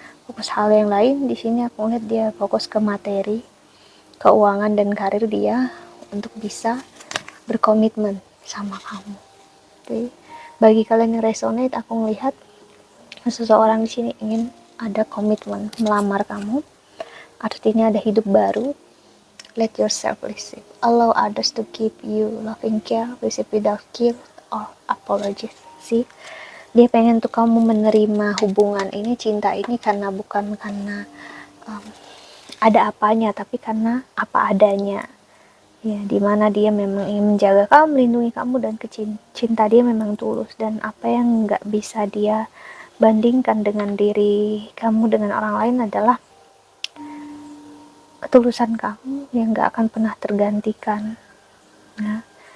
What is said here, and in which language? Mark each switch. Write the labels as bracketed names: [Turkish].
[Indonesian] Fokus hal yang lain di sini aku lihat dia fokus ke materi, keuangan dan karir dia untuk bisa berkomitmen sama kamu. Oke. Bagi kalian yang resonate, aku melihat seseorang di sini ingin ada komitmen melamar kamu, artinya ada hidup baru. [English] Let yourself receive. Allow others to give you loving care, receive without guilt or apologies. [Indonesian] See, dia pengen tuh kamu menerima hubungan ini, cinta ini, karena bukan karena um, ada apanya, tapi karena apa adanya. Ya, dimana dia memang ingin menjaga kamu, melindungi kamu, dan cinta dia memang tulus, dan apa yang nggak bisa dia bandingkan dengan diri kamu dengan orang lain adalah ketulusan kamu yang gak akan pernah tergantikan ya.